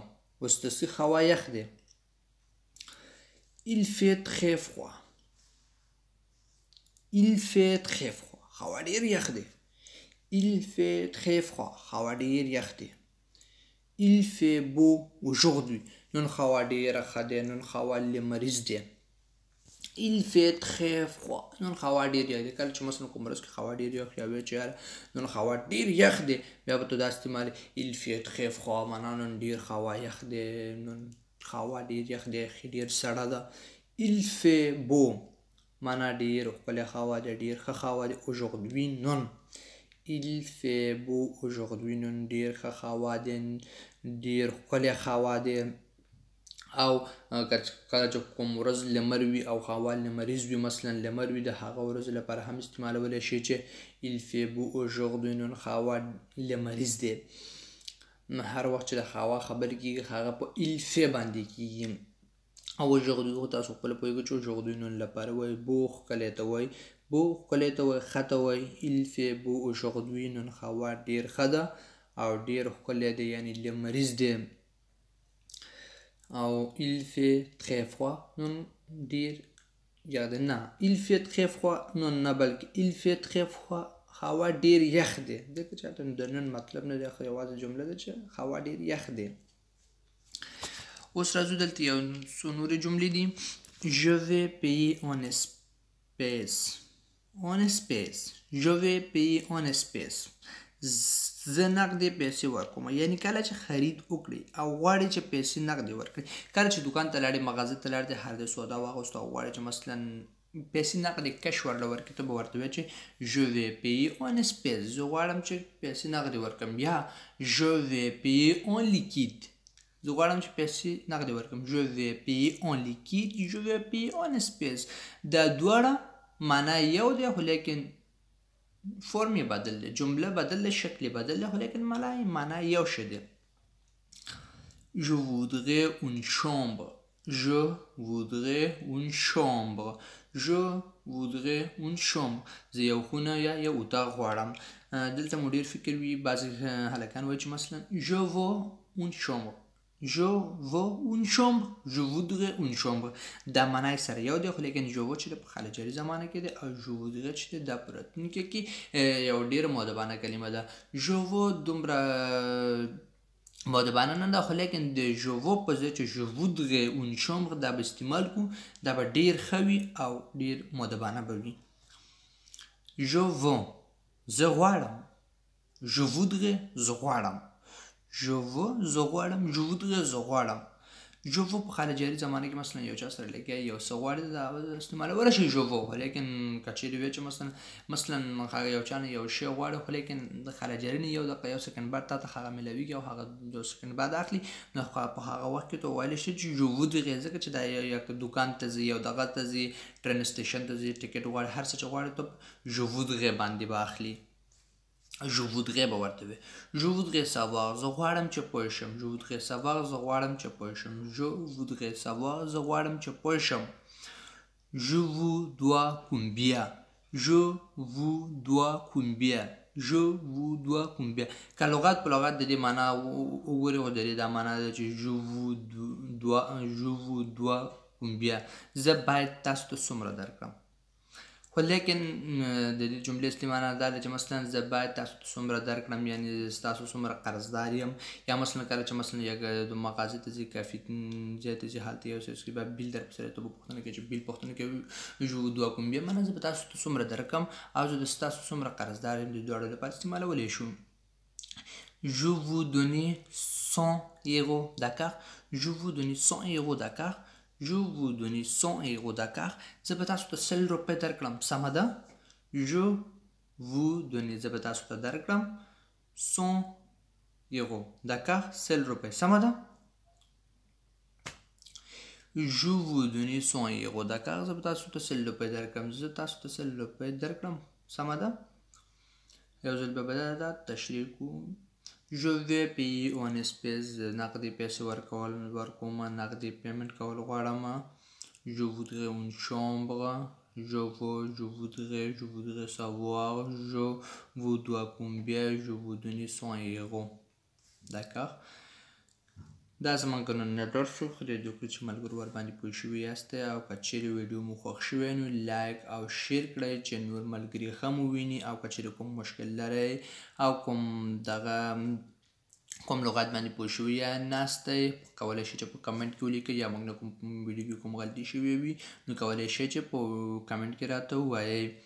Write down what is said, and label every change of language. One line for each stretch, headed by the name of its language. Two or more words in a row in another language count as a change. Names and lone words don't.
Pashto: اوس داسې هوا یخ دی.
French: Il fait très froid. Il fait très froid.
Pashto: هوا ډیر یخ دی.
French: Il fait très froid.
Pashto: هوا ډیر یخ دی.
French: Il fait beau aujourd'hui.
Pashto: نن هوا ډیره ښه دی. نن هوا لمریز دی.
French: Il fait très froid.
Pashto: نن هوا ډیر یخ دی. کله چې مثلا کوم ورځ کې هوا ډیر یخ یا وی چې نن هوا ډیر یخ دی بیا به تو دا استعمال
French: il fait très froid
Pashto: معنا نن ډیر هوا یخ دی. نن هوا ډیر یخ دی. ډیر سړه ده.
French: Il fait beau
Pashto: معنا ډیر ښکلی هوا دی. ډیر ښه هوا دی. Aujourd'hui نن.
French: Il fait beau aujourd'hui.
Pashto: نن ډیر ښه هوا دی. ډیر ښکلی هوا دی. او کله چې کوم ورځ لمر وي او هوا لمریز وي مثلا لمر وي د هغه ورځ لپاره هم استعمالولی شي چې
French: il fait beau aujourd'hui.
Pashto: نن هوا لمریز دی. هر وخت چې د هوا خبرې کېږي هغه په
French: il fait
Pashto: باندې کېږي. او aujourd'hui تاسو خپله پوهېږئ چې aujourd'hui نن لپاره وایي. beau ښکلی ته وایي. beau ښکلی ته وایي. ښه ته وایي.
French: il fait beau aujourd'hui.
Pashto: نن هوا ډېر ښه ده او ډېر ښکلی دی یعنې لمریز دی. او
French: il fait très froid
Pashto: نن ډیر یاد نه.
French: il fait très froid
Pashto: نن نه بلکې
French: il fait très froid
Pashto: هوا ډیر یخ دی. ځکه چې د نن مطلب نه دی خو یوازې جمله ده چې هوا ډیر یخ دی. اوس راځو دلته یو څو نورې جملې دي.
French: je vais payer en espèces. en espèces. je vais payer en espèces.
Pashto: زه نقدې پیسې ورکوم. یعنی کله چې خرید وکړي او غواړي چې پیسې نقدې ورکړي. کله چې دوکان ته لاړې مغازه ته لاړې هر د سودا واغوسته او غواړي چې مثلا پیسې نقدې کش ورله ورکړي ته به ورته وایې چې
French: je vais payer en espèces.
Pashto: زه غواړم چې پیسې نقدې ورکړم.
French: یا je vais payer en liquide.
Pashto: زه غواړم چې پیسې نقدې ورکړم.
French: je vais payer en liquide. je vais payer en espèces.
Pashto: دا دواړه معنا یو دی خو لیکن فرم یې بدل دی. جمله بدل دی. شکل یې بدل دی خو لیکن معنا یو شی دی.
French: je voudrais une chambre. je voudrais une chambre. je voudrais une chambre.
Pashto: زه یو خونه یا یو اتاق غواړم. دلته مو ډېر فکر وي. بعضې هلکان وایي چې مثلا
French: je veux une chambre. je veux une chambre. je voudrais une chambre.
Pashto: دا معنی سره یو دی خو لیکن
French: je veux
Pashto: چې د په خاله جاري زمانه کې دی او
French: je voudrais
Pashto: چې دا په راتلونکي کې یو ډېره مؤدبانه کلمه ده.
French: je veux
Pashto: دومره مؤدبانه نه ده خو لیکن د
French: je veux
Pashto: په ځای چې
French: je voudrais une chambre
Pashto: دا به استعمال کړو. دا به ډېر ښه وي او ډېر مؤدبانه به وي.
French: je veux
Pashto: زه غواړم.
French: je voudrais
Pashto: زه غواړم.
French: je veux
Pashto: زه غواړم.
French: je voudrais
Pashto: زه غواړم.
French: je veux
Pashto: په خاله جاري زمانه کې مثلا یو چا سره لګیا یو څه غواړي دا استعمالولی شي
French: je veux.
Pashto: لیکن که چیرې وایي چې مثلا هغه یو چا نه یو شی غواړي خو لیکن د خاله جاري نه یو سکند بعد تا ته هغه میلاویږي او هغه 2 سکند بعد اخلي نو په هغه وخت کې ته ویلی شي چې
French: je voudrais.
Pashto: ځکه چې دا یا دوکان ته ځي یو دغه ته ځي ټرین سټیشن ته ځي ټکټ غواړي هر څه چې غواړي ته
French: je voudrais
Pashto: باندې به اخلي.
French: je voudrais
Pashto: به ورته وي.
French: je voudrais savoir
Pashto: زه غواړم چې پوه شم.
French: je voudrais savoir
Pashto: زه غواړم چې پوه شم.
French: je voudrais savoir
Pashto: زه غواړم چې پوه شم.
French: je vous dois combien. je vous dois combien. je vous dois combien.
Pashto: که لغت په لغت د دې معنا وګورې خو د دې دا معنا ده چې
French: je vous dois combien.
Pashto: زه باید تاسو ته څومره درکړم. خو لیکن د دې جملې اصلي معنا دا ده چې مثلا زه باید تاسو ته څومره درکړم یعنې ستاسو څومره قرضدار یم یا مثلا کله چې مثلا یک مغازې ته ځي کافي ځای ته ځي هلته یو څه کې به بیل در پسې ته به پوښتنه کوي چې بیل پوښتنه کوي
French: je vous dois combien
Pashto: معنا زه به تاسو ته څومره درکړم او زه د ستاسو څومره قرضدار یم د دواړو لپاره استعمالولی شو.
French: Je vous donner 100 euros, d'accord? Je vous donner 100 euros, d'accord? Je vous donner 100 euros, d'accord?
Pashto: زه به تاسو ته 100 روپۍ درکړم سمه ده.
French: Je vous donner
Pashto: زه به تاسو ته درکړم
French: 100 euros, d'accord?
Pashto: 100 روپۍ سمه ده.
French: Je vous donner 100 euros, d'accord?
Pashto: زه به تاسو ته 100 روپۍ درکړم. زه تاسو ته 100 روپۍ درکړم سمه ده. یو ځل به دا تشریح کوو.
French: Je vais payer en espèces
Pashto: نقدي پیسې ورکوم نقدي پیمنټ کول غواړم.
French: Je voudrais une chambre. Je voudrais savoir. Je vous dois combien. Je vous donner 100 euros. D'accord.
Pashto: دا زمونږ نن نیټورک شو. خدای دې وکړي چې ملګرو ورباندې پوه شوي یاستئ او که چیرې ویډیو مو خوښ شوی نو لایک او شیر کړئ چې نور ملګري ښه مو وویني او که چیرې کوم مشکل لرئ او کوم لغت باندې پوه شوي ناستئ کولی شئ چې په کمنټ کې ولیکئ یا موږ نه کوم ویډیو کې کوم غلطي شوې وي نو کولی شئ چې په کمنټ کې راته ووایئ.